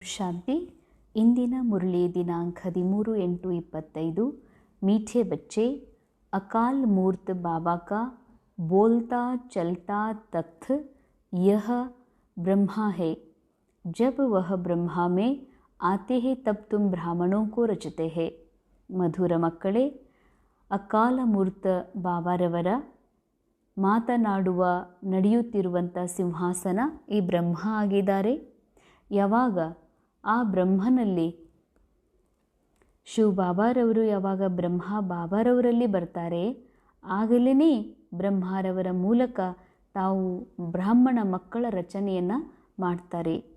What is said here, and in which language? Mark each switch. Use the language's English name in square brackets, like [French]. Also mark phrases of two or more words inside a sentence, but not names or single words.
[Kannada] ಶಾಂತಿ ಇಂದಿನ ಮುರಳಿ ದಿನಾಂಕ [Hindi] 13/8/25 मीठे बच्चे अकाल मूर्त बाबा का बोलता चलता तख्त यह ब्रह्मा है। जब वह ब्रह्मा में आते हैं तब तुम ब्राह्मणों को रचते हैं। [Kannada] ಮಧುರ ಮಕ್ಕಳೇ, ಅಕಾಲ ಮೂರ್ತ ಬಾಬಾರವರ ಮಾತನಾಡುವ ನಡೆಯುತ್ತಿರುವಂಥ ಸಿಂಹಾಸನ ಈ ಬ್ರಹ್ಮ ಆಗಿದ್ದಾರೆ. ಯಾವಾಗ ಆ ಬ್ರಹ್ಮನಲ್ಲಿ ಶಿವ ಬಾಬಾರವರು ಯಾವಾಗ ಬ್ರಹ್ಮ ಬಾಬಾರವರಲ್ಲಿ ಬರ್ತಾರೆ, ಆಗಲೇ ಬ್ರಹ್ಮರವರ ಮೂಲಕ ತಾವು ಬ್ರಾಹ್ಮಣ ಮಕ್ಕಳ ರಚನೆಯನ್ನು ಮಾಡ್ತಾರೆ.